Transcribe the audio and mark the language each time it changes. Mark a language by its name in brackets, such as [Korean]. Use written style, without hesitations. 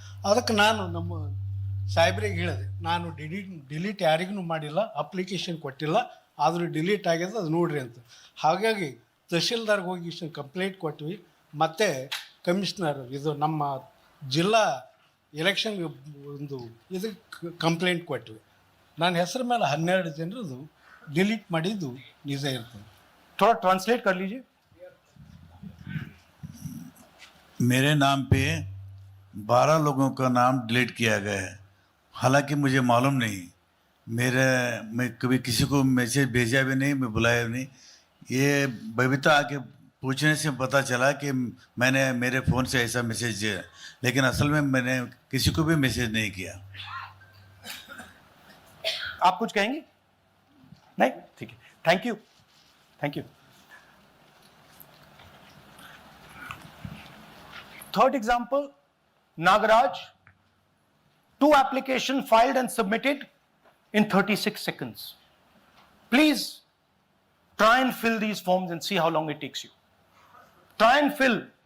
[Kannada] ಅದಕ್ಕೆ ನಾನು ನಮ್ಮ ಸಾಹೇಬ್ರಿಗೆ ಹೇಳಿದೆ, ನಾನು ಡಿಲೀಟ್ ಯಾರಿಗೂ ಮಾಡಿಲ್ಲ, ಅಪ್ಲಿಕೇಶನ್ ಕೊಟ್ಟಿಲ್ಲ, ಆದರೂ ಡಿಲೀಟ್ ಆಗ್ಯದ, ಅದು ನೋಡ್ರಿ ಅಂತ. ಹಾಗಾಗಿ ತಹಶೀಲ್ದಾರ್ಗೆ ಹೋಗಿ ಕಂಪ್ಲೇಂಟ್ ಕೊಟ್ವಿ. ಮತ್ತು ಕಮಿಷ್ನರ್ ಇದು ನಮ್ಮ ಜಿಲ್ಲಾ ಎಲೆಕ್ಷನ್ ಒಂದು ಇದಕ್ಕೆ ಕಂಪ್ಲೇಂಟ್ ಕೊಟ್ವಿ. ನನ್ನ ಹೆಸರು ಮೇಲೆ 12 ಜನರದು ಡಿಲೀಟ್ ಮಾಡಿದ್ದು ನಿಜ ಇರ್ತದೆ. [Hindi] थोड़ा ट्रांसलेट कर लीजिए. मेरे नाम पे 12 लोगों का नाम डिलीट किया गया है, हालांकि मुझे मालूम नहीं। मैं कभी किसी को मैसेज भेजा भी नहीं, मैं बुलाया भी नहीं। ये बबीता आके पूछने से पता चला कि मैंने मेरे फ़ोन से ऐसा मैसेज, लेकिन असल में मैंने किसी को भी मैसेज नहीं किया। आप कुछ कहेंगे? नहीं, ठीक है, thank you, thank you. [English] Third example, Nagaraj, 2 applications filed and submitted in 36 seconds. Please try and fill these forms and see how long it takes you. Try and fill.